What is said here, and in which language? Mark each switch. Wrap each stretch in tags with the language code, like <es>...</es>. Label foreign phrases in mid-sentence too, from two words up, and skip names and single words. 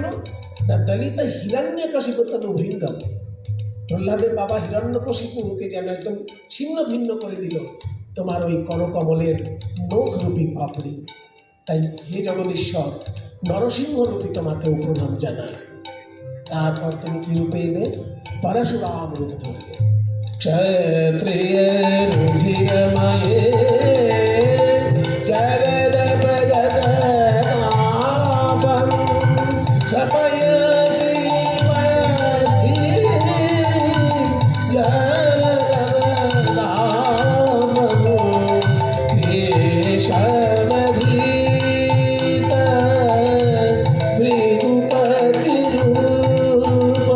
<sa>না দলিত হিরণ্যকশিপু তনু ভৃঙ্গম,</sa> <bn>প্রহ্লাদের বাবা হিরণ্যকশিপুকে যেন একদম ছিন্ন ভিন্ন করে দিল তোমার ওই করকমলের নখরূপী পাপড়ি। তাই হে জগদীশ্বর, নরসিংহ রূপী তোমাকেও প্রণাম জানাই। তারপর তুমি কি রূপে এলে? পরশুরাম রূপ ধরলে।</bn> <sa>क्षत्रिय रुधिरमये जगदप जगदापं, क्षपयसि वयसि जगदापं, केशवधीत भृगुपतिरूप।</sa>